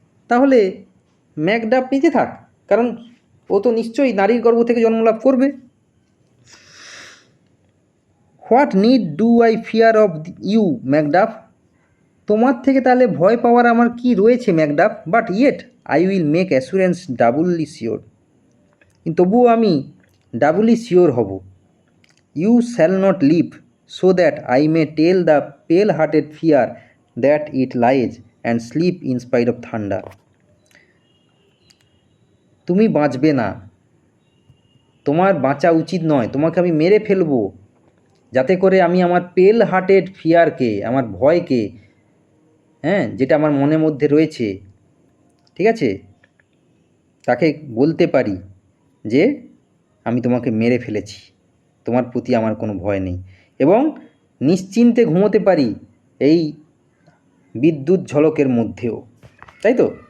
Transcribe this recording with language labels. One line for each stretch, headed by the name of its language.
Bangla: তাহলে ম্যাকডাফ বেঁচে থাক, কারণ ও তো নিশ্চয়ই নারীর গর্ভ থেকে জন্মলাভ করবে।
English: What need do I fear of you Macduff?
Bangla: তোমার থেকে তাহলে ভয় পাওয়ার আমার কি রয়েছে Macduff?
English: But yet I will make assurance doubly sure.
Bangla: কিন্তু তবুও আমি ডাবলি শিওর হব।
English: You shall not live, so that I may tell the pale-hearted fear that it lies and sleep in spite of thunder.
Bangla: তুমি বাঁচবে না, তোমার বাঁচা উচিত নয়, তোমাকে আমি মেরে ফেলবো, যাতে করে আমি আমার পেল হার্টেড ফিয়ারকে, আমার ভয়কে, যেটা আমার মনের মধ্যে রয়েছে, ঠিক আছে, তাকে বলতে পারি যে আমি তোমাকে মেরে ফেলেছি, তোমার প্রতি আমার কোনো ভয় নেই, এবং নিশ্চিন্তে ঘুমোতে পারি এই বিদ্যুৎ ঝলকের মধ্যেও, তাই তো?